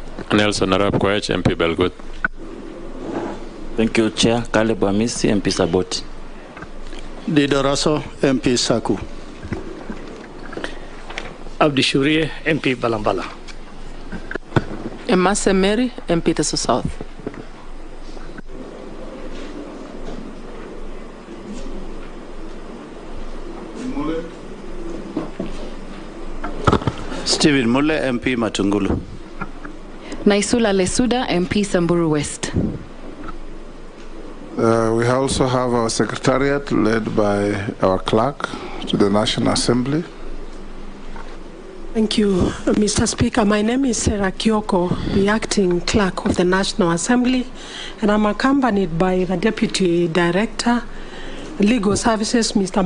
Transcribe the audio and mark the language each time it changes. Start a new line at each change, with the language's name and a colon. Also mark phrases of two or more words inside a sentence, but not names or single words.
English: Nelson Arap Koech, MP Belgut. Thank you, Chair. Caleb Amisi, MP Saboti. Dido Raso, MP Saku. Abdi Shurie, MP Balambala. Emase Mary, MP Teso South. Stephen Mule, MP Matungulu. Naisula Lesuda, MP Samburu West. We also have our secretariat led by our clerk to the National Assembly. Thank you, Mr. Speaker. My name is Sarah Kyoko, the acting clerk of the National Assembly, and I'm accompanied by the Deputy Director, Legal Services, Mr.